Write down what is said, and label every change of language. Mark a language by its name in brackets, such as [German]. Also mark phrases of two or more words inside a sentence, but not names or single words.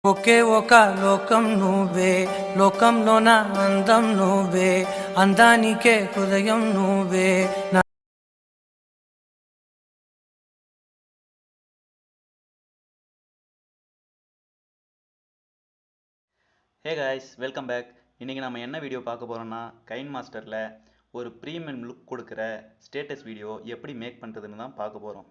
[Telugu] ఒకే ఒక లోకం నువ్వే, లోకంలోన అందం నువ్వే, అందానికే హృదయం నువ్వే. [English] Hey guys, welcome back. [Tamil] இன்றைக்கி நம்ம என்ன வீடியோ பார்க்க போகிறோம்னா, கைன் மாஸ்டரில் ஒரு [English] premium look [Tamil] கொடுக்குற [English] status video [Tamil] எப்படி மேக் பண்ணுறதுன்னு தான் பார்க்க போகிறோம்.